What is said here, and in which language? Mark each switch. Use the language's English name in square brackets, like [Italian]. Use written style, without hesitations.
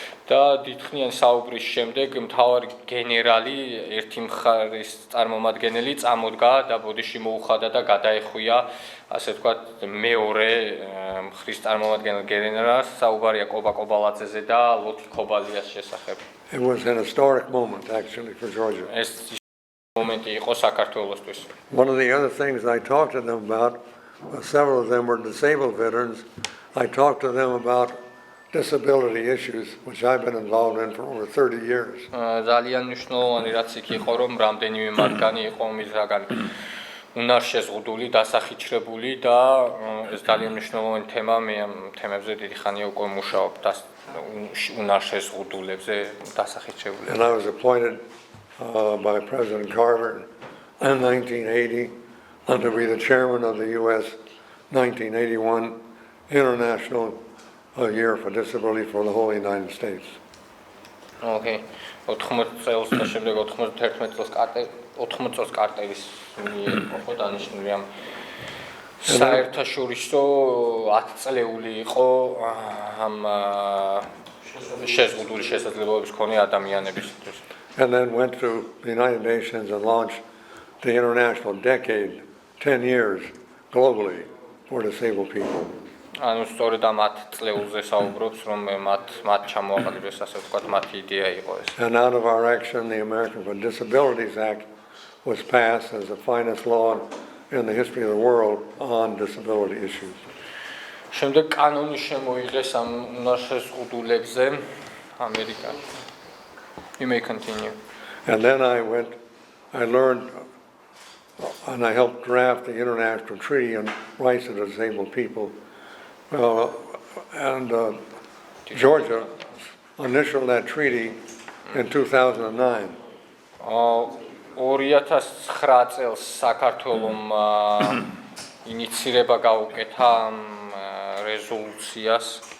[Georgian] და დიდხნიანი საუბრის შემდეგ მთავარი გენერალი ერთი მხარის წარმომადგენელი წამოდგა და ბოდიში მოუხადა და გადაეხვია ასე ვთქვათ მეორე მხრის წარმომადგენელ გენერალს საუბარია კობა კობალაძეზე და ლოთი ქობალიას შესახებ. [English] It was an historic moment, actually, for Georgia. [Georgian] ეს მომენტი იყო საქართველოსთვის. [English] One of the other things I talked to them about, several of them were disabled veterans. I talked to them about disability issues, which I've been involved in for over 30 years. [Georgian] ძალიან მნიშვნელოვანი რაც იქ იყო, რომ რამდენიმე მათგანი იყო მისგან უნარშეზღუდული, დასახიჩრებული და ეს ძალიან მნიშვნელოვანი თემა, მე ამ თემებზე დიდი ხანია უკვე მუშაობ და უნარშეზღუდულებზე დასახიჩრებული. [English] And I was appointed by President Carter in 1980 to be the chairman of the U.S. 1981 International Year for Disability for the whole United States. Okay. [Georgian] 80 წელს და შემდეგ 91 წელს 80 წელს კარტერის იყო დანიშნული ამ საერთაშორისო 10 წლეული იყო ამ შეზღუდული შესაძლებლობების მქონე ადამიანებისთვის. [English] And then went to the United Nations and launched the International Decade, 10 years globally for disabled people. [Georgian] ანუ სწორედ ამ 10 წლეულზე საუბრობს, რომ მათ ჩამოაყალიბეს ასე ვთქვათ, მათი იდეა იყო ეს. [English] And out of our action, the Americans with Disabilities Act was passed as the finest law in the history of the world on disability issues. [Georgian] შემდეგ კანონი შემოიღეს ამ უნარშეზღუდულებზე ამერიკაში. [English] You may continue. And then I learned, and I helped draft the International Treaty on Rights of Disabled People. Georgia initialed that treaty in 2009. [Georgian] 2009 წელს საქართველომ ინიცირება გაუკეთა რეზოლუციას.